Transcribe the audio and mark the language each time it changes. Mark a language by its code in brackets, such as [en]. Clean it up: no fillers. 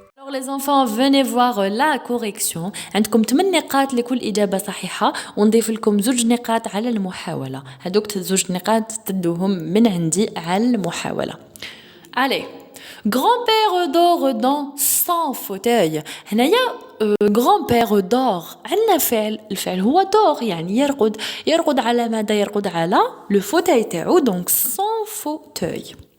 [fr] Les enfants, venez voir la correction. [ar] عندكم 8 نقاط لكل إجابة صحيحة ونضيف لكم 2 نقاط على المحاولة. هذوك 2 نقاط تدوهم من عندي على المحاولة. [fr] Allez. Grand-père dort dans son fauteuil. هنايا grand-père dort. [ar] عندنا فعل. الفعل هو dort يعني يرقد. يرقد على ماذا؟ يرقد على [fr] le fauteuil [ar] تاعو. [fr] Donc son fauteuil.